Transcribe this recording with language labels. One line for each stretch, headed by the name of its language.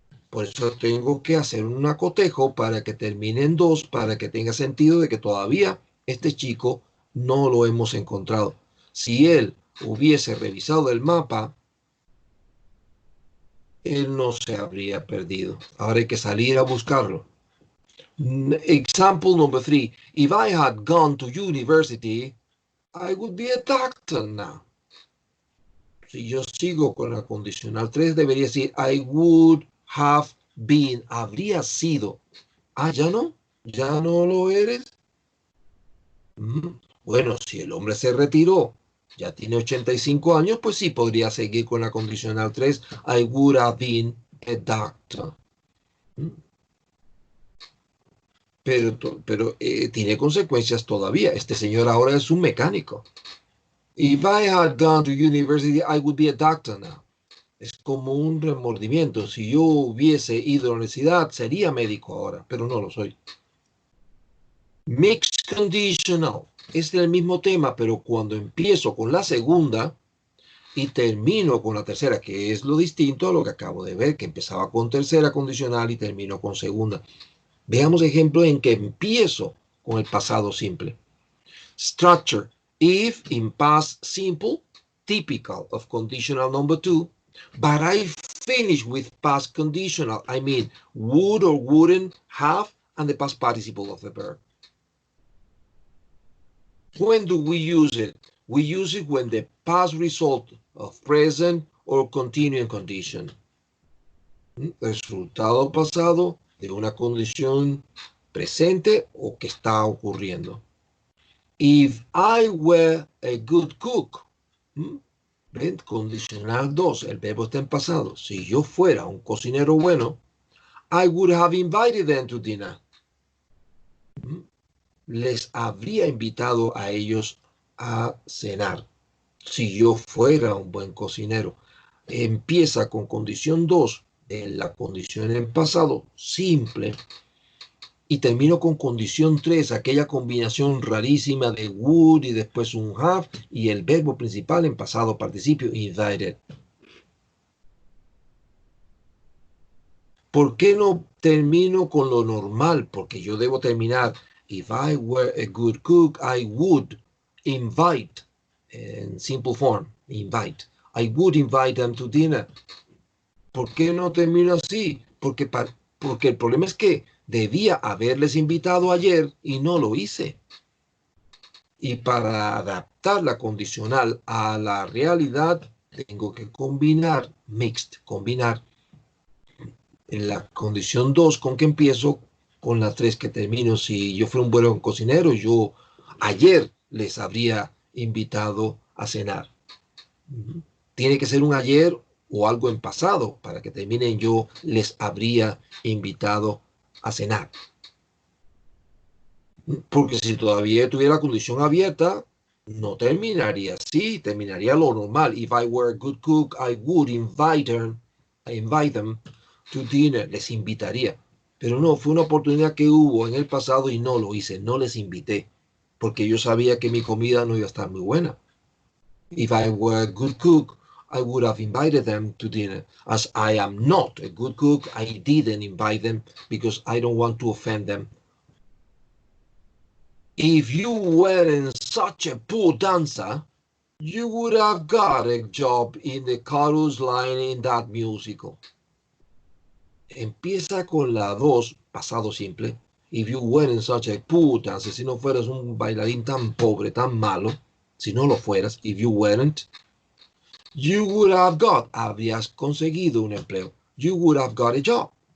Spanish: Por eso tengo que hacer un acotejo para que termine en 2, para que tenga sentido de que todavía este chico no lo hemos encontrado. Si él hubiese revisado el mapa, él no se habría perdido. Ahora hay que salir a buscarlo.
English: Example number 3. If I had gone to university, I would be a doctor now.
Spanish: Si yo sigo con la condicional 3, debería decir
English: I would have been.
Spanish: Habría sido. Ah, ¿ya no? ¿Ya no lo eres? Bueno, si el hombre se retiró, ya tiene 85 años, pues sí podría seguir con la condicional 3.
English: I would have been a doctor.
Spanish: Pero tiene consecuencias todavía. Este señor ahora es un mecánico.
English: If I had gone to university, I would be a doctor now.
Spanish: Es como un remordimiento. Si yo hubiese ido a la universidad, sería médico ahora, pero no lo soy.
English: Mixed conditional.
Spanish: Es el mismo tema, pero cuando empiezo con la segunda y termino con la tercera, que es lo distinto a lo que acabo de ver, que empezaba con tercera condicional y termino con segunda. Veamos ejemplos en que empiezo con el pasado simple.
English: Structure. If in past simple, typical of conditional number 2, but I finish with past conditional. I mean, would or wouldn't have and the past participle of the verb. When do we use it? We use it when the past result of present or continuing condition.
Spanish: Resultado pasado de una condición presente o que está ocurriendo.
English: If I were a good cook,
Spanish: ¿ven? Condicional 2, el verbo está en pasado. Si yo fuera un cocinero bueno,
English: I would have invited them to dinner.
Spanish: Les habría invitado a ellos a cenar. Si yo fuera un buen cocinero. Empieza con condición 2, en la condición en pasado simple, y termino con condición 3, aquella combinación rarísima de would y después un have y el verbo principal en pasado participio, invited. ¿Por qué no termino con lo normal? Porque yo debo terminar,
English: if I were a good cook, I would invite, en simple form, invite. I would invite them to dinner.
Spanish: ¿Por qué no termino así? Porque el problema es que debía haberles invitado ayer y no lo hice. Y para adaptar la condicional a la realidad, tengo que combinar, combinar en la condición 2 con que empiezo con la 3 que termino. Si yo fuera un buen cocinero, yo ayer les habría invitado a cenar. Tiene que ser un ayer o algo en pasado para que terminen yo les habría invitado a cenar. Porque si todavía tuviera la condición abierta, no terminaría así, terminaría lo normal.
English: If I were a good cook, I would invite them to dinner.
Spanish: Les invitaría. Pero no, fue una oportunidad que hubo en el pasado y no lo hice, no les invité, porque yo sabía que mi comida no iba a estar muy buena.
English: If I were a good cook, I would have invited them to dinner. As I am not a good cook, I didn't invite them because I don't want to offend them. If you weren't such a poor dancer, you would have got a job in the chorus line in that musical.
Spanish: Empieza con la 2, pasado simple.
English: If you weren't such a poor dancer,
Spanish: si no fueras un bailarín tan pobre, tan malo, si no lo fueras,
English: if you weren't, you would have got,
Spanish: habrías conseguido un empleo.
English: You would have got a job.